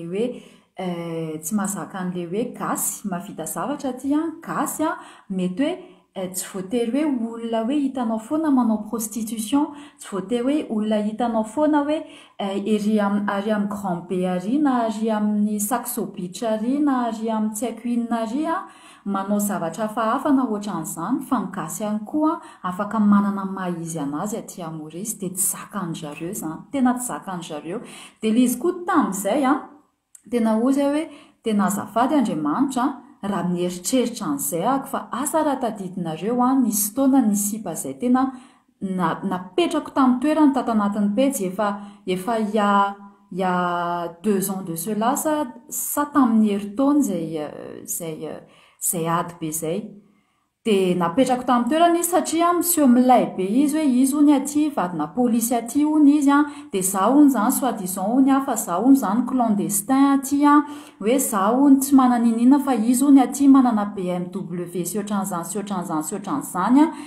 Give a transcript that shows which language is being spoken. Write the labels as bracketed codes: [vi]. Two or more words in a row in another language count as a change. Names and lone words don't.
[mg] an'le hoe gasy mavita zavatra aty gasy mety hoe tsy voatery hoe olona hoe hitanao foana manao prostitution, tsy voatery hoe olona hitanao foana hoe ary amin'ny Grand B ary na ary amin'ny Saxo Beach ary na ary amin'ny tsy haiko inona ary manao zavatra hafahafa na ohatran'izany, fa ny gasy ihany koa afaka manana maha-izy anazy aty Maurice de tsy zakan'zareo zany, tena tsy zakan'zareo. De le izy koa tamin'izay tena ozy hoe tena azafady Andriamanitra raha mieritreritra an'izay ako fa asa raha tadidinareo nisy fotoana nisipa zay tena napetrako tamin'ny toerany tato anatin'ny pejy efa [fr] il y a 2 ans de cela [mg] sa tamin'ny herintaona zay ady be zay. De napetrako tamin'ny toerana izy satria miseho milay be izy hoe izy ony aty vadina polisy aty ony izy de za ony zany soi-disant ony fa za ony zany clandestin aty hoe za ony tsy manana inina fa izy ony aty manana BMW sy ohatran'izany